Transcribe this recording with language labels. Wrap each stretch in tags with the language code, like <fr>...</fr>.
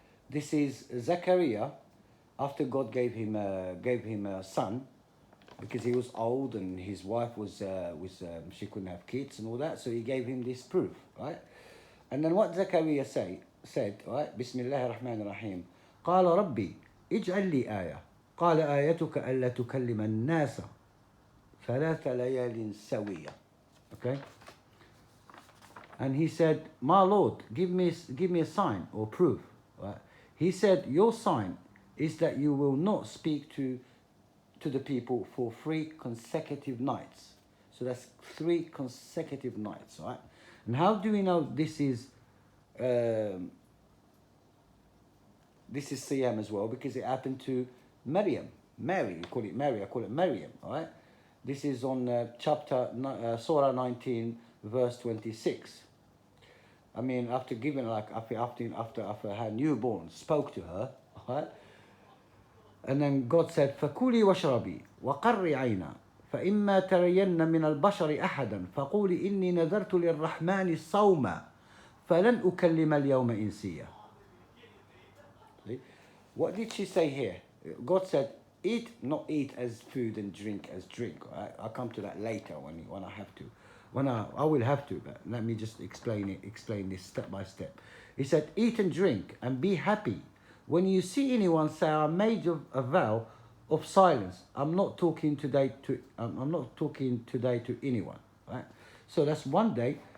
<en>This is Zachariah after God gave him a son, because he was old and his wife was she couldn't have kids and all that, so he gave him this proof, right? And then what Zachariah said, right?</en> <ar>Bismillah ar-Rahman ar-Rahim. قال ربي اجعل لي آية قال آيتك ألا تكلم الناس ثلاث ليال سوية.</ar> <en>Okay? And he said, my Lord, give me a sign or proof. Right? He said, your sign is that you will not speak to the people for 3 consecutive nights. So that's 3 consecutive nights, right? And how do we know this is Siyam as well? Because it happened to Mary. You call it Mary, I call it Maryam, all right? This is on Surah 19, verse 26. I mean, after giving, like, after her newborn spoke to her, all right? And then God said,</en> <ar>فَكُلِي وَاشْرَبِي وَقَرِّ عَيْنًا فَإِمَّا تَرَيَنَّ مِنَ الْبَشَرِ أَحَدًا فَقُولِ إِنِّي نَذَرْتُ لِلرَّحْمَنِ صَوْمًا فَلَنْ أُكَلِّمَ الْيَوْمَ إِنسِيًّا.</ar> <en>See? What did she say here? God said, eat, not eat as food and drink as drink. Right? I'll come to that later when I have to. I will have to, but let me just explain this step by step. He said, eat and drink and be happy. When you see anyone say, I made a vow of silence, I'm not talking today to anyone, right? So that's one day.</en>